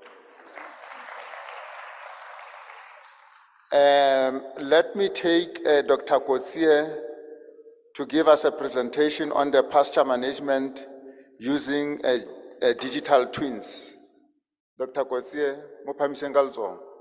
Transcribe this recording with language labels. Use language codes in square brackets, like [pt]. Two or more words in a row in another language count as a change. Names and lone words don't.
[en] Let me take Dr. Kotsie to give us a presentation on the pasture management using digital twins. Dr. [st] Kotsie, mophamiseng ka letsoho.